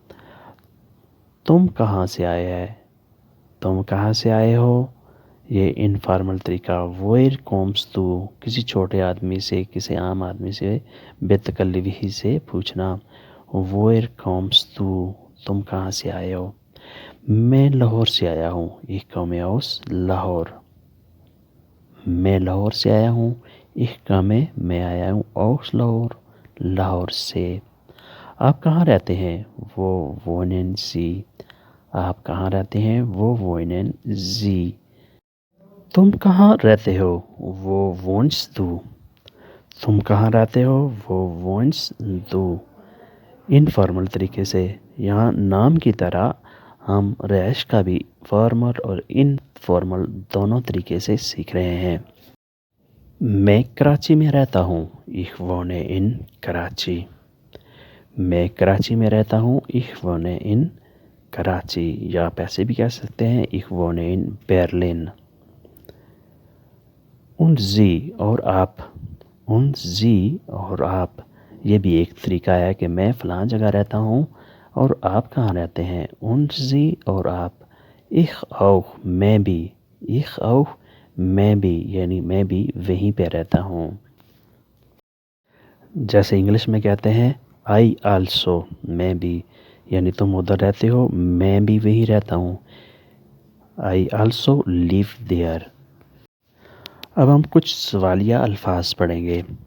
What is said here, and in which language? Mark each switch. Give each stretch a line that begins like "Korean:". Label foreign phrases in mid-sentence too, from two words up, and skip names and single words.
Hindi: तुम कहाँ से आए हैं, तुम कहाँ से आए हो। ये इनफॉर्मल तरीका।
German: woher kommst du,
Hindi: किसी छोटे आदमी से, किसी आम आदमी से बेतकल्लुफ़ी से पूछना।
German: woher kommst du,
Hindi: तुम कहाँ से आए हो। मैं लाहौर से आया हूँ।
German: ich komme aus लाहौर,
Hindi: मैं लाहौर से आया हूँ।
German: ich komme,
Hindi: मैं आया हूँ, aus लाहौर, लाहौर से। आप कहाँ रहते हैं।
German: wo wohnen Sie,
Hindi: आप कहाँ रहते हैं।
German: wo wohnen Sie.
Hindi: तुम कहाँ रहते हो।
German: wo wohnst du,
Hindi: तुम कहाँ रहते हो।
German: wo wohnst du.
Hindi: इनफॉर्मल तरीके से, यहाँ नाम की तरह हम रैश का भी फॉर्मल और इनफॉर्मल दोनों तरीके से सीख रहे हैं। मैं कराची में रहता हूँ।
German: ich wohne in कराची,
Hindi: मैं कराची में रहता हूँ।
German: ich wohne in कराची,
Hindi: या आप ऐसे भी कह सकते हैं
German: ich wohne in Berlin। und Sie,
Hindi: और आप,
German: und Sie,
Hindi: और आप, ये भी एक तरीका है कि मैं फ़लाँ जगह रहता हूँ और आप कहाँ रहते हैं।
German: und Sie,
Hindi: और आप।
German: ich auch,
Hindi: मैं भी,
German: ich auch,
Hindi: मैं भी, यानी मैं भी वहीं पे रहता हूँ। जैसे इंग्लिश में कहते हैं
English: I also,
Hindi: मैं भी, यानी तुम उधर रहते हो, मैं भी वहीं रहता हूँ।
English: I also live there.
Hindi: अब हम कुछ सवालिया अल्फाज पढ़ेंगे।